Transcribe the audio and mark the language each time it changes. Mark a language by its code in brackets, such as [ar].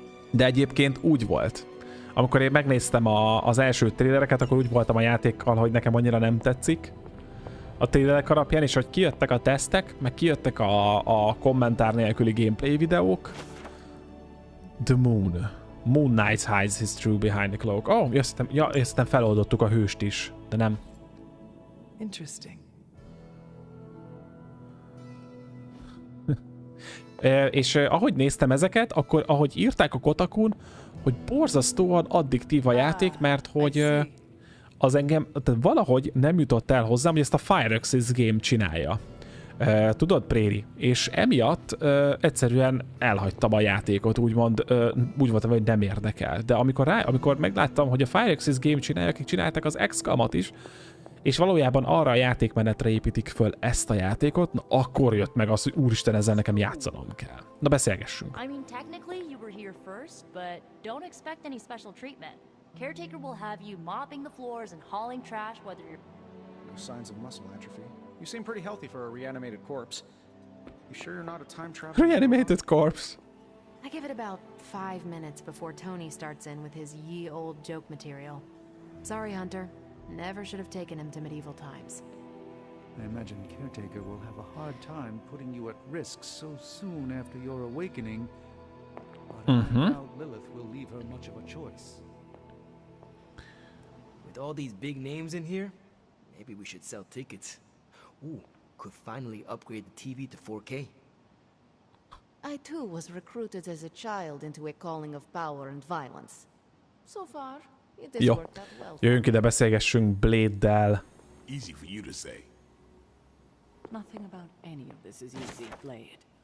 [hu] De egyébként úgy volt. Amikor én megnéztem az első trélereket, akkor úgy voltam a játékkal, hogy nekem annyira nem tetszik a trélerek alapján, és hogy kijöttek a tesztek, meg kijöttek a kommentár nélküli gameplay videók. [en] The Moon. Moon Knight hides his true behind the cloak. [hu] Oh, azt feloldottuk a hőst is, de nem. [en] Interesting. [hu] És ahogy néztem ezeket, akkor ahogy írták a Kotakun, hogy borzasztóan addiktív a játék, mert hogy az engem tehát valahogy nem jutott el hozzám, hogy ezt a Firaxis Game csinálja. Tudod, Préri? És emiatt egyszerűen elhagytam a játékot, úgymond úgy voltam, hogy nem érdekel. De amikor megláttam, hogy a Firaxis Game csinálja, akik csinálták az XCOM-at is, és valójában arra a játékmenetre építik föl ezt a játékot, na akkor jött meg az, hogy úristen, ezzel nekem játszanom kell. Na beszélgessünk. [en] I mean, technically you were here first, but don't expect any special treatment. Caretaker will have you mopping the floors and hauling trash, whether you're... No signs of muscle atrophy. You seem pretty healthy for a reanimated corpse. You sure you're not a time traveler? Reanimated corpse. I give it about 5 minutes before Tony starts in with his ye old joke material. Sorry, Hunter. Never should have taken him to medieval times. I imagine Caretaker will have a hard time putting you at risk so soon after your awakening. But I doubt Lilith will leave her much of a choice. With all these big names in here, maybe we should sell tickets. Ooh, could finally upgrade the TV to 4K. I too was recruited as a child into a calling of power and violence. So far, it has worked out well. [hu] Jöjjünk ide, beszélgessünk Blade-del. [en] Easy for you to say. Nothing about any of this is easy, Blade.